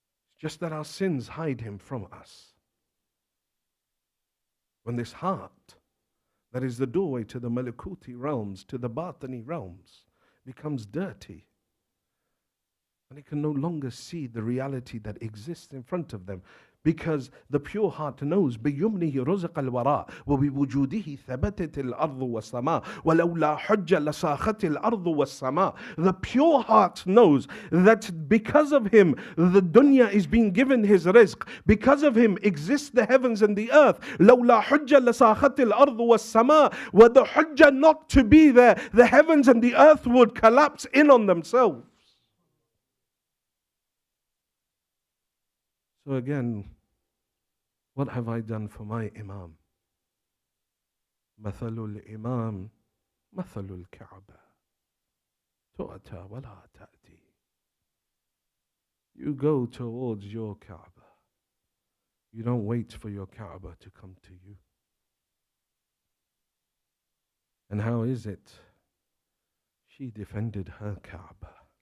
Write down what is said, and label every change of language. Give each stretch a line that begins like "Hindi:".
English: It's just that our sins hide him from us. When this heart, that is the doorway to the malakuti realms, to the batani realms, becomes dirty, and it can no longer see the reality that exists in front of them, Because the pure heart knows
Arabic: بيمنه رزق الوراء وبوجوده ثبتت الأرض والسماء ولولا حجة لساخت الأرض والسماء.
English: The pure heart knows that because of him the dunya is being given his rizq. Because of him exists the heavens and the earth.
Arabic: لولا حجة لساخت الأرض والسماء.
English: Were the hujjah not to be there, the heavens and the earth would collapse in on themselves. So again, what have I done for my Imam?
Arabic: مثل الإمام مثل الكعبة تؤتى ولا تأتي.
English: You go towards your Kaaba. You don't wait for your Kaaba to come to you. And how is it? She defended her Kaaba.